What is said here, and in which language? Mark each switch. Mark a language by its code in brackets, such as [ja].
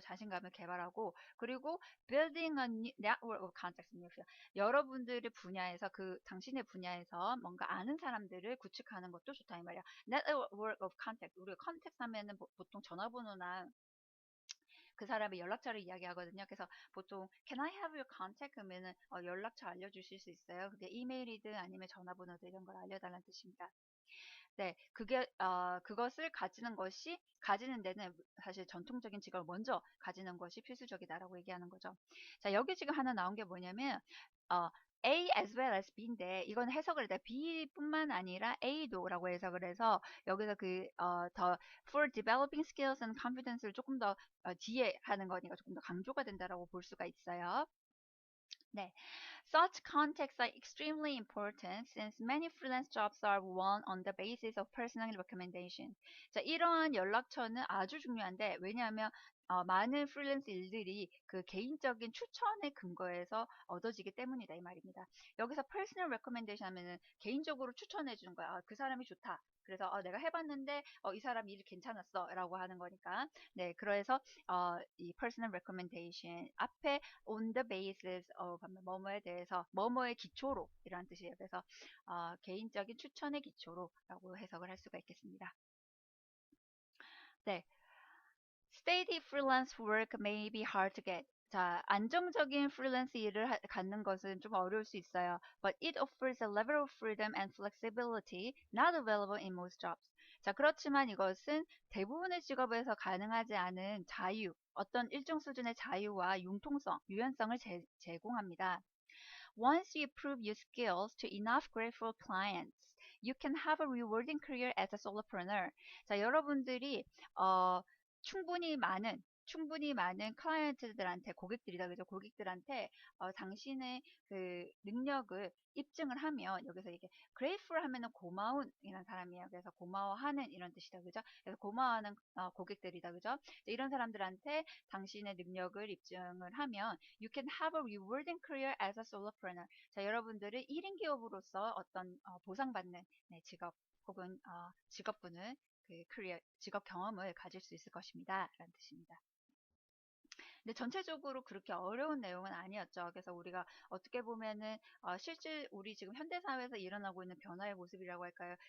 [ko] 자신감을 개발하고 그리고 [en] building a network of contacts in your field. [ko] 여러분들의 분야에서 당신의 분야에서 뭔가 아는 사람들을 구축하는 것도 좋다 이 말이야. [en] network of contacts. [ko] 우리가 contact 하면은 보통 전화번호나 그 사람의 연락처를 이야기하거든요. 그래서 보통 [en] can I have your contact [ko] 그러면은 연락처 알려주실 수 있어요. 그게 이메일이든 아니면 전화번호든 이런 걸 알려달라는 뜻입니다. 네, 그것을 가지는 데는 사실 전통적인 직업을 먼저 가지는 것이 필수적이다라고 얘기하는 거죠. 자, 여기 지금 하나 나온 게 뭐냐면, A as well as B인데, 이건 해석을 해. B뿐만 아니라 A도라고 해석을 해서, 여기서 더 [en] for developing skills and confidence [ko] 를 조금 더 뒤에 하는 거니까 조금 더 강조가 된다라고 볼 수가 있어요. 네. [en] Such contacts are extremely important since many freelance jobs are won on the basis of personal recommendation. [ko] 자, 이러한 연락처는 아주 중요한데, 왜냐하면 많은 프리랜스 일들이 그 개인적인 추천의 근거에서 얻어지기 때문이다 이 말입니다. 여기서 personal recommendation 하면은 개인적으로 추천해 주는 거야. 그 사람이 좋다. 그래서 내가 해봤는데 이 사람 일이 괜찮았어 라고 하는 거니까 네 그래서 이 personal recommendation 앞에 [en] on the basis of [ko] 하면 뭐뭐에 대해서 뭐뭐의 기초로 이라는 뜻이에요. 그래서 개인적인 추천의 기초로라고 해석을 할 수가 있겠습니다. [en] 네, steady freelance work may be hard to get. [ko] 자, 안정적인 프리랜스 일을 갖는 것은 좀 어려울 수 있어요. [en] But it offers a level of freedom and flexibility not available in most jobs. [ko] 자, 그렇지만 이것은 대부분의 직업에서 가능하지 않은 자유, 어떤 일정 수준의 자유와 융통성, 유연성을 제공합니다. [en] Once you prove your skills to enough grateful clients, you can have a rewarding career as a solopreneur. [ko] 자, 여러분들이 어, 충분히 많은 클라이언트들한테 고객들이다 그죠? 고객들한테 당신의 그 능력을 입증을 하면 여기서 이게 grateful 하면은 고마운 이런 사람이에요. 그래서 고마워하는 이런 뜻이다 그죠? 그래서 고마워하는 고객들이다 그죠? 이런 사람들한테 당신의 능력을 입증을 하면 [en] you can have a rewarding career as a solopreneur. [ko] 자, 여러분들은 1인 기업으로서 어떤 보상받는 네, 직업 혹은 직업군을 직업 경험을 가질 수 있을 것입니다. 라는 뜻입니다. 근데 전체적으로 그렇게 어려운 내용은 아니었죠. 그래서 우리가 어떻게 보면은 실질 우리 지금 현대 사회에서 일어나고 있는 변화의 모습이라고 할까요?